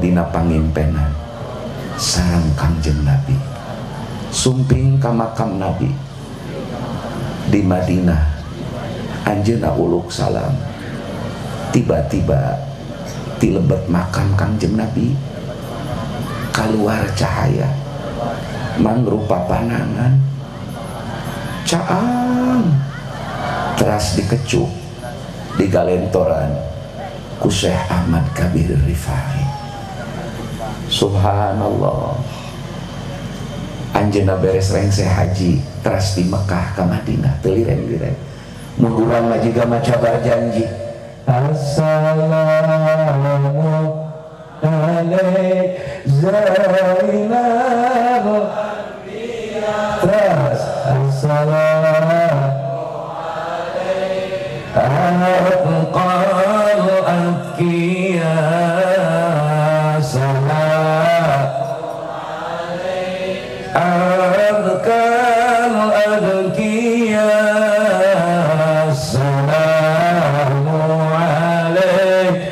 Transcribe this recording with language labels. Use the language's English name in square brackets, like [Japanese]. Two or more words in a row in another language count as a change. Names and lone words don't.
[Sundanese] dina pangimpenan sareng Kangjeng Nabi sumping ka makam Nabi di Madinah anjeunna uluk salam tiba-tiba ti lebet makam Kangjeng Nabi keluar cahaya mangrupa panangan caang teras dikecup di galentoran ku Syekh Ahmad Kabir Rifai. Subhanallah, anjeunna beres rengse haji teras di Mekah ke Madinah teu liren-liren mun urang mah jiga maca janji [Arabic] assalamu alaik Zainal [Sundanese] teras [Arabic] assalamu alaik atqal atqiya adkal adkiya assalamu alaik